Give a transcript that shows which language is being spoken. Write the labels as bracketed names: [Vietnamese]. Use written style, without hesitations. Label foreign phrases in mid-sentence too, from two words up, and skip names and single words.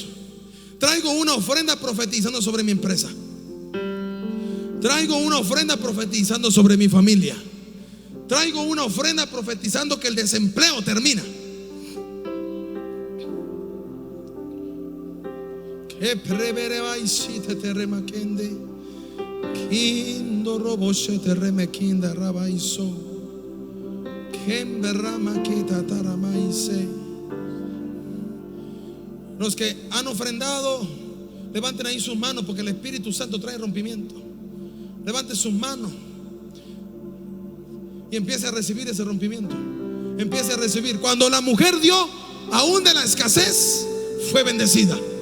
[Spanish] Traigo una ofrenda profetizando sobre mi empresa. Traigo una ofrenda profetizando sobre mi familia. Traigo una ofrenda profetizando que el desempleo termina. Que preverebaisite terremakende. Kindo roboshe terremekinda rabaiso. Kemberrama kita taramaise. Los que han ofrendado, levanten ahí sus manos, porque el Espíritu Santo trae rompimiento. Levante sus manos y empiece a recibir ese rompimiento. Empiece a recibir. Cuando la mujer dio, aún de la escasez, fue bendecida.